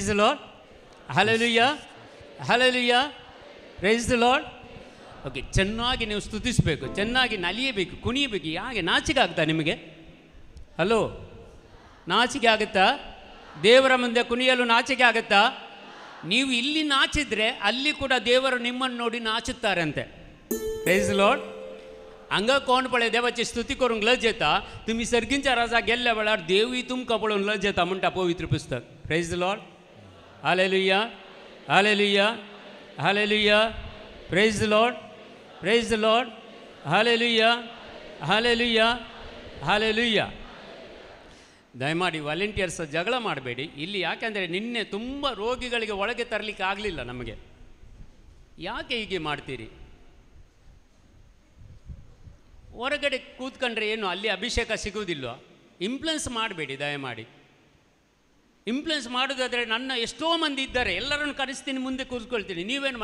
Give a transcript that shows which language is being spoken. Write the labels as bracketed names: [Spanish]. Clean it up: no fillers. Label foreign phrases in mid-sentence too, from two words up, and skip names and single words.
[English] the Lord hallelujah hallelujah praise the Lord [Kannada] ಓಕೆ ಚೆನ್ನಾಗಿ ನೀವು ಸ್ತುತಿಸಬೇಕು ಚೆನ್ನಾಗಿ ನಲಿಯಬೇಕು ಕುಣಿಯಬೇಕು ಯಾಕೆ ನಾಚಿಕೆ ಆಗ್ತಾ ನಿಮಗೆ ಹಲೋ ನಾಚಿಕೆ ಆಗುತ್ತಾ ದೇವರ ಮುಂದೆ ಕುಣಿಯಲು ನಾಚಿಕೆ ಆಗುತ್ತಾ ನೀವು ಇಲ್ಲಿ ನಾಚಿದ್ರೆ ಅಲ್ಲಿ ಕೂಡ ದೇವರು ನಿಮ್ಮನ್ನು ನೋಡಿ ನಾಚುತ್ತಾರಂತೆ [English] Praise the Lord [Kannada] अंगा [Konkani] कोण पळे देवाची स्तुती करूंक लज येता तुमी सर्गींच्या राजा गेल्ल्या वेळार देवूय तुमकां पळोवन लज येता म्हणटा पवित्र पुस्तक [English] praise the Lord hallelujah hallelujah hallelujah praise the Lord praise the Lord hallelujah hallelujah hallelujah [Kannada] ದಯಮಾಡಿ ವಾಲಂಟಿಯರ್ಸ್ ಜಗಳ ಮಾಡಬೇಡಿ ಇಲ್ಲಿ ಯಾಕೆಂದರೆ ನಿನ್ನೆ ತುಂಬ ರೋಗಿಗಳಿಗೆ ಒಳಗೆ ತರಲಿಕ್ಕೆ ಆಗಲಿಲ್ಲ ನಮಗೆ ಯಾಕೆ ಹೀಗೆ ಮಾಡ್ತೀರಿ ಹೊರಗಡೆ ಕೂತ್ಕೊಂಡ್ರೆ ಏನು ಅಲ್ಲಿ ಅಭಿಷೇಕ ಸಿಗುವುದಿಲ್ವ ಇಂಪ್ಲುಯೆನ್ಸ್ ಮಾಡಬೇಡಿ ದಯಮಾಡಿ ಇಂಪ್ಲುಯೆನ್ಸ್ ಮಾಡೋದಾದರೆ ನನ್ನ ಎಷ್ಟೋ ಮಂದಿ ಇದ್ದಾರೆ ಎಲ್ಲರನ್ನು ಕರೆಸ್ತೀನಿ ಮುಂದೆ ಕೂತ್ಕೊಳ್ತೀನಿ ನೀವೇನು